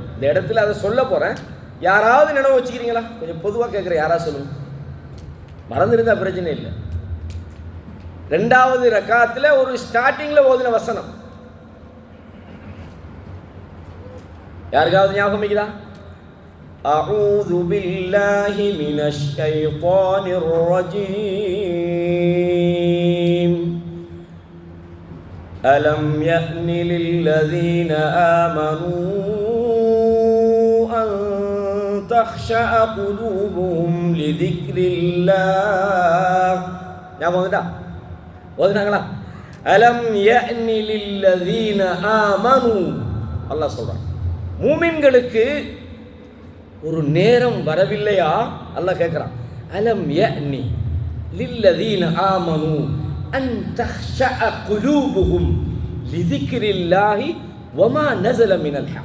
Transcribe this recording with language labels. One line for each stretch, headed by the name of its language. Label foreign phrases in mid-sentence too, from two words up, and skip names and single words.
Tamil: இந்த இடத்துல அதை சொல்ல போகிறேன். யாராவது நினைவு வச்சுக்கிறீங்களா? கொஞ்சம் பொதுவாக கேட்குற, யாராவது சொல்லுங்க. மறந்துருந்தா பிரச்சனை இல்லை. 2வது ரக்காத்தில் ஒரு ஸ்டார்டிங்கில் ஓதின வசனம் யாருக்காவது ஞாபகம் இருக்குதா?
Arabic: أعوذ بالله من الشيطان الرجيم ألم يأن للذين آمنوا أن تخشع قلوبهم لذكر الله.
Tamil: ஞாபகம் இருக்கா? ஓதுனாங்களா?
Arabic: ألم يأن للذين آمنوا.
Tamil: அல்லாஹ் சொல்றான், மூமின்களுக்கு ஒரு நேரம் வரவில்லையா?
Arabic: அல்லாஹ் கேட்குறான், ألم يأن للذين آمنوا أن تخشع قلوبهم لذكر الله وما نزل من الحق.